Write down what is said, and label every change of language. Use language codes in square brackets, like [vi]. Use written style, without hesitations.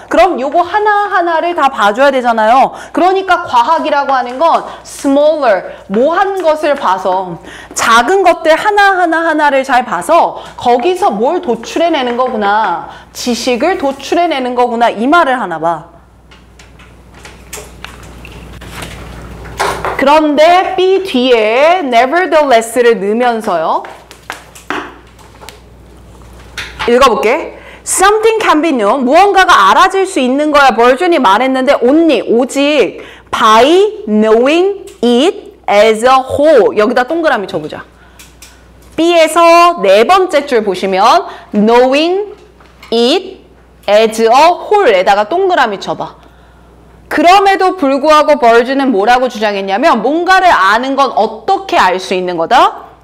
[ko] 그럼 요거 하나하나를 다 봐줘야 되잖아요. 그러니까 과학이라고 하는 건 smaller, 모한 것을 봐서, 작은 것들 하나하나를 잘 봐서 거기서 뭘 도출해내는 거구나, 지식을 도출해내는 거구나, 이 말을 하나 봐. 그런데 B 뒤에 nevertheless를 넣으면서요. [en] 읽어볼게. Something can be known. [ko] 무언가가 알아질 수 있는 거야. 버전이 말했는데 [en] only, [ko] 오직 [en] by knowing it as a whole. [ko] 여기다 동그라미 쳐보자. B에서 네 번째 줄 보시면 [en] knowing it as a whole [ko] 에다가 동그라미 쳐봐. 그럼에도 불구하고 버즈는 뭐라고 주장했냐면 뭔가를 아는 건 어떻게 알 수 있는 거다?